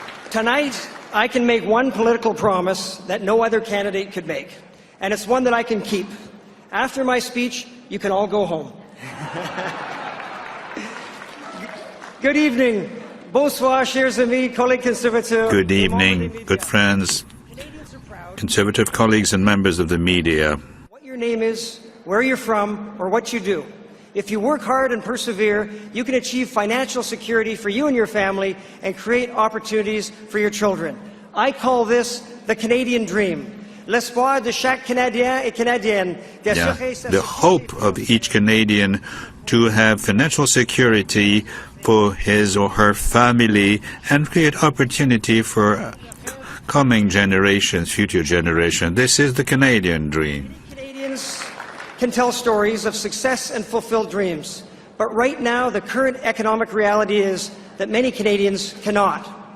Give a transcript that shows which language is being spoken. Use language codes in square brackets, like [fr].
[en] Tonight, I can make one political promise that no other candidate could make, and it's one that I can keep. After my speech, you can all go home. Good evening. [fr] Bonsoir, chers amis, collègues conservateurs. [en] Good evening, good friends, conservative colleagues and members of the media. What your name is, where you're from, or what you do. If you work hard and persevere, you can achieve financial security for you and your family and create opportunities for your children. I call this the Canadian dream. [fr] L'espoir de chaque Canadien et Canadienne. [en] The hope of each Canadian to have financial security for his or her family and create opportunity for coming generations, future generations. This is the Canadian dream. Canadians can tell stories of success and fulfilled dreams, but right now the current economic reality is that many Canadians cannot.